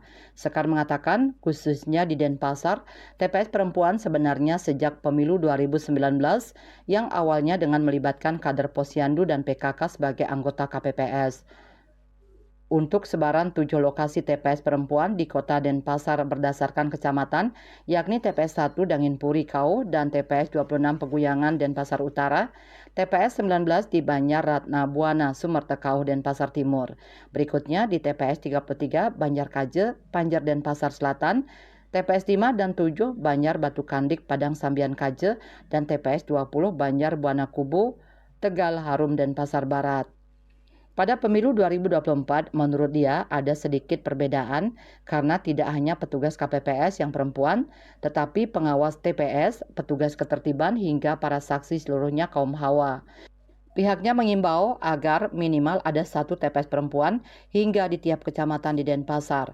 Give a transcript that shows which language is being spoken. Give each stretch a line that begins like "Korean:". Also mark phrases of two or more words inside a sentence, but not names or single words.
Indonesian: Sekar mengatakan khususnya di Denpasar, TPS perempuan sebenarnya sejak pemilu 2019 yang awalnya dengan melibatkan kader Posyandu dan PKK sebagai anggota KPPS. Untuk sebaran 7 lokasi TPS perempuan di kota Denpasar berdasarkan kecamatan, yakni TPS 1 Danginpuri Kau dan TPS 26 Peguyangan Denpasar Utara, TPS 19 di Banjar Ratna Buana Sumertekau Denpasar Timur. Berikutnya di TPS 33 Banjar Kaje, Banjar Denpasar Selatan, TPS 5 dan 7 Banjar Batu Kandik Padang Sambian Kaje, dan TPS 20 Banjar Buana Kubu, Tegal Harum Denpasar Barat. Pada pemilu 2024, menurut dia ada sedikit perbedaan karena tidak hanya petugas KPPS yang perempuan, tetapi pengawas TPS, petugas ketertiban hingga para saksi seluruhnya kaum hawa. Pihaknya mengimbau agar minimal ada 1 TPS perempuan hingga di tiap kecamatan di Denpasar.